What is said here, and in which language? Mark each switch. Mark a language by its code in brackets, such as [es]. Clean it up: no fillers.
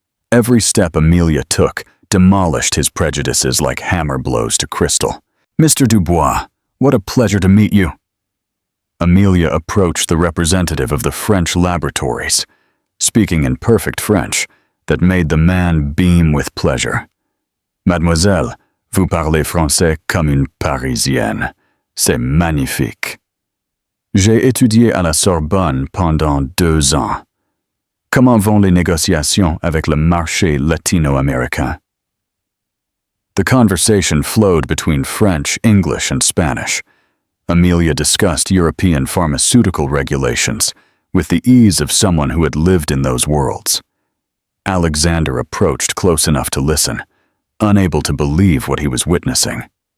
[en] Every step Amelia took demolished his prejudices like hammer blows to crystal. "Mr. Dubois, what a pleasure to meet you." Amelia approached the representative of the French laboratories, speaking in perfect French that made the man beam with pleasure. [fr] "Mademoiselle, vous parlez français comme une Parisienne. C'est magnifique. J'ai étudié à la Sorbonne pendant 2 ans. Comment vont les négociations avec le marché latino-américain?" [en] The conversation flowed between French, English, and Spanish. Amelia discussed European pharmaceutical regulations with the ease of someone who had lived in those worlds. Alexander approached close enough to listen, unable to believe what he was witnessing.